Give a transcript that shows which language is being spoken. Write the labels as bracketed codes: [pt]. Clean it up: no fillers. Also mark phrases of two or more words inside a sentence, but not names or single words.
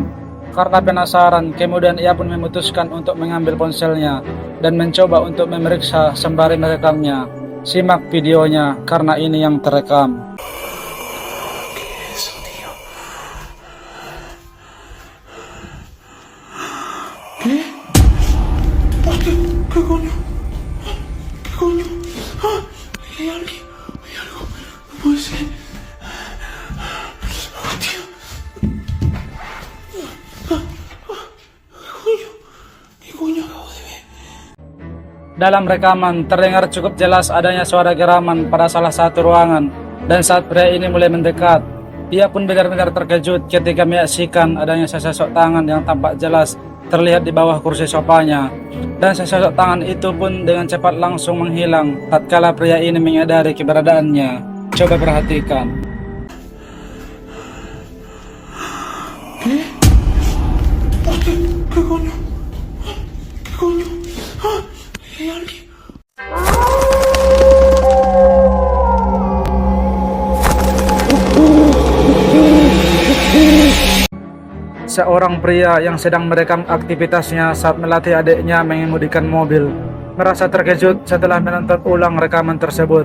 [id] Karena penasaran, kemudian ia pun memutuskan untuk mengambil ponselnya dan mencoba untuk memeriksa sembari merekamnya. Simak videonya karena ini yang terekam. [es] Hay algo, no puede ser. Oh, tío. ¿Qué coño acabo de ver? [id] Dalam rekaman terdengar cukup jelas adanya suara geraman pada salah satu ruangan, dan saat pria ini mulai mendekat, ia pun benar-benar terkejut ketika menyaksikan adanya sesosok tangan yang tampak jelas terlihat di bawah kursi sofanya, dan sesosok tangan itu pun dengan cepat langsung menghilang tatkala pria ini menyadari keberadaannya. Coba perhatikan. [es] ¿Qué coño? ¿Qué coño? ¡Ah! Hay alguien. [id] Seorang pria yang sedang merekam aktivitasnya saat melatih adiknya mengemudikan mobil merasa terkejut setelah menonton ulang rekaman tersebut.